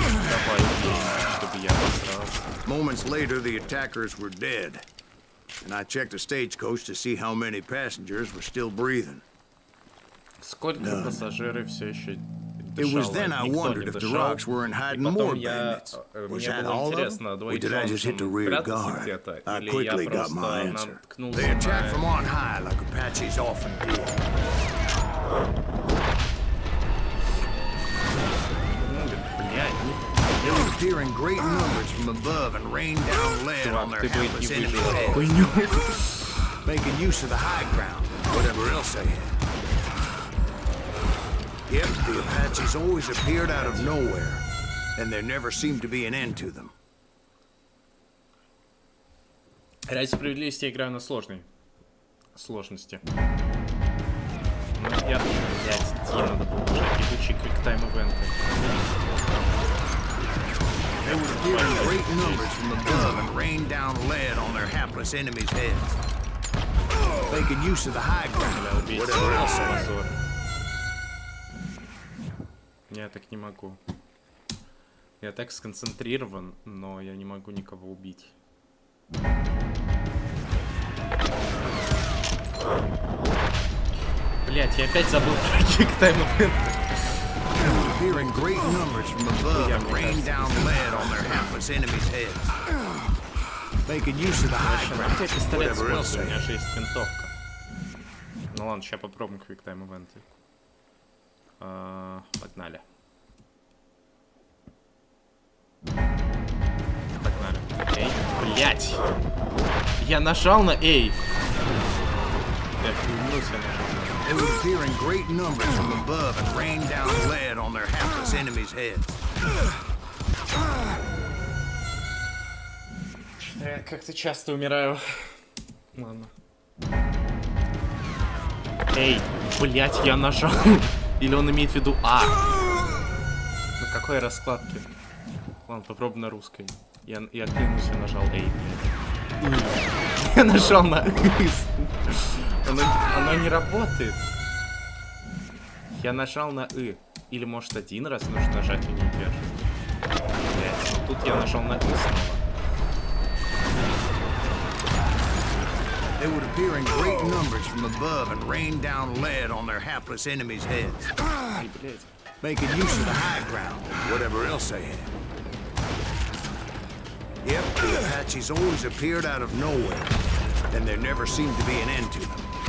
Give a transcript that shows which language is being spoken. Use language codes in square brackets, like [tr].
[ru] Давай, чтобы я обосрался. [en] Moments later, the attackers were dead, and I checked the stagecoach to see how many passengers were still breathing. [ru] Сколько пассажиров все еще [en] It was then I wondered if the rocks weren't hiding more bandits. Was that all of them? Or did I just hit the rear guard? I quickly got my answer. They attacked from on high like Apaches often do. They would appear in great numbers from above and rain down lead on their hapless enemies' heads, making use of the high ground, whatever else they had. Yep, the Apaches always appeared out of nowhere, and there never seemed to be an end to them. [ru] Ради справедливости я играю на сложности. Ну, я, блядь, надо было нажать ебучие квиктайм-ивенты. [en] They would appear in great numbers from above and rain down lead on their hapless enemies' heads, making use of the high ground, whatever else they had. [ru] Я так не могу. Я так сконцентрирован, но я не могу никого убить. Блять, я опять забыл про киктайм ивент. [en] Appearing great numbers from above and rain down lead on their hapless enemies' heads, making use of the high ground, whatever else they had. [ru] У меня же есть винтовка. Ну ладно, сейчас попробуем квиктайм ивенты. Погнали. Погнали. Эй, блять! Я нажал на Эй! Я вклинился, я нажал на [en] They would appear in great numbers from above and rain down lead on their hapless enemies' heads. [ru] Я как-то часто умираю. Ладно. Эй, блять, я нажал. Или он имеет в виду А? На какой раскладке? Ладно, попробуем на русской. Я клянусь, я нажал Эй, блядь. Я нажал на Оно не работает. Я нажал на И. Или может один раз нужно нажать и не удерживать. Блядь, ну тут я нажал на И снова. [en] They would appear in great numbers from above and rain down lead on their hapless enemies' heads, making use of the high ground and whatever else they had. Yep, the Apaches always appeared out of nowhere, and there never seemed to be an end to them.